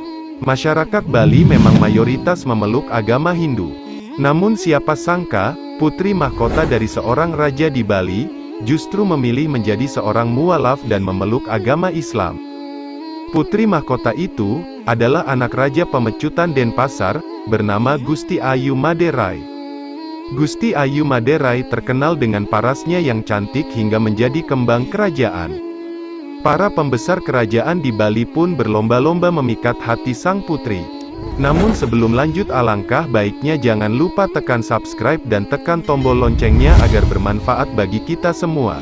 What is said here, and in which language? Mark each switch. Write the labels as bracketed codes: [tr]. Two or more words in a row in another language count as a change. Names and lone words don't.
[id] Masyarakat Bali memang mayoritas memeluk agama Hindu. Namun siapa sangka, putri mahkota dari seorang raja di Bali, justru memilih menjadi seorang mualaf dan memeluk agama Islam. Putri mahkota itu, adalah anak Raja Pemecutan Denpasar, bernama Gusti Ayu Maderai. Gusti Ayu Maderai terkenal dengan parasnya yang cantik hingga menjadi kembang kerajaan. Para pembesar kerajaan di Bali pun berlomba-lomba memikat hati sang putri. Namun sebelum lanjut alangkah baiknya jangan lupa tekan subscribe dan tekan tombol loncengnya agar bermanfaat bagi kita semua.